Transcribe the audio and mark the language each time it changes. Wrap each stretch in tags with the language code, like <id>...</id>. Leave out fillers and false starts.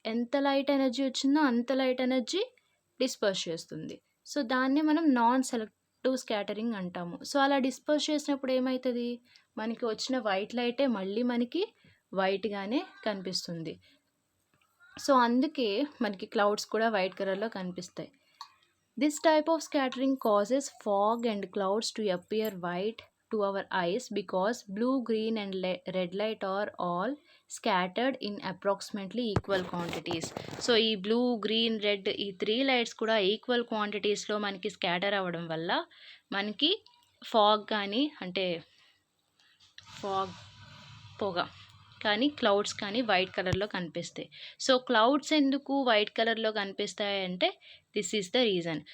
<te>ఎంత light energy వచ్చిందో అంత లైట్ ఎనర్జీ డిస్పర్స్ చేస్తుంది. సో, దాన్నే మనం నాన్ సెలెక్టివ్ స్కాటరింగ్ అంటాము. సో, అలా డిస్పర్స్ చేసినప్పుడు ఏమైతది? మనకి వచ్చిన వైట్ లైటే మళ్ళీ మనకి వైట్‌గానే కనిపిస్తుంది. సో, అందుకే మనకి క్లౌడ్స్ కూడా వైట్ కలర్‌లో కనిపిస్తాయి.</te> <en>This type of scattering causes fog and clouds to appear white to our eyes because blue, green, and red light are all scattered in approximately equal quantities.</en> <te>So ఈ blue, green, red ఈ 3 lights కూడా equal క్వాంటిటీస్‌లో మనకి scatter అవ్వడం వల్ల మనకి fog కానీ అంటే fog పొగ కానీ క్లౌడ్స్ కానీ వైట్ కలర్‌లో కనిపిస్తాయి. సో, క్లౌడ్స్ ఎందుకు వైట్ కలర్‌లో కనిపిస్తాయంటే</te> <en>This is the reason.</en>